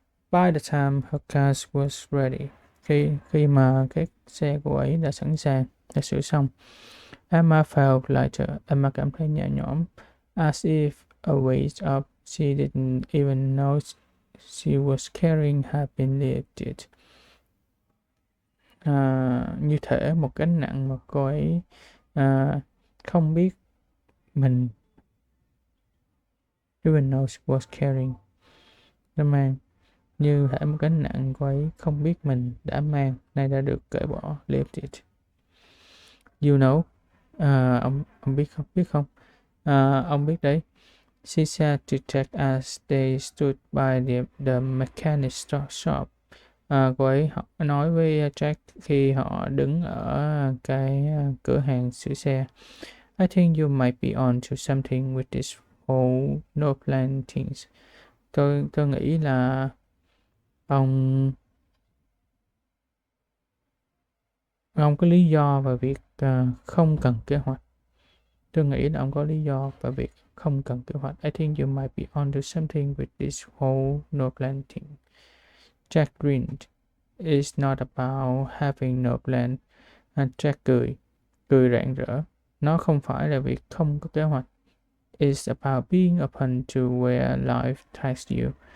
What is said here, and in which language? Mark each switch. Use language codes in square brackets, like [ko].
[en] By the time her car was ready, [vi] khi mà cái xe của ấy đã sẵn sàng, đã sửa xong, [en] Emma felt lighter. [vi] Emma cảm thấy nhẹ nhõm, [en] as if a weight up she didn't even know she was carrying had been lifted. [vi] Như thể một gánh nặng mà cô ấy không biết mình [en] even knows was carrying, [vi] đã mang, như thể một gánh nặng cô ấy không biết mình đã mang nay đã được cởi bỏ, lifted. [en] You know, [vi] ông biết không? Ông biết đấy. [en] she said to Jack as they stood by the mechanic shop. [vi] Cô ấy nói với Jack khi họ đứng ở cái cửa hàng sửa xe. [en] I think you might be on to something with this whole no plan things. [vi] Tôi nghĩ là ông có lý do về việc không cần kế hoạch. Tôi nghĩ là ông có lý do về việc không cần kế hoạch. [en] I think you might be onto something with this whole no plan thing. Jack grinned. It's not about having no plan. [vi] Jack cười rạng rỡ. Nó không phải là việc không có kế hoạch. [en] It's about being open to where life takes you.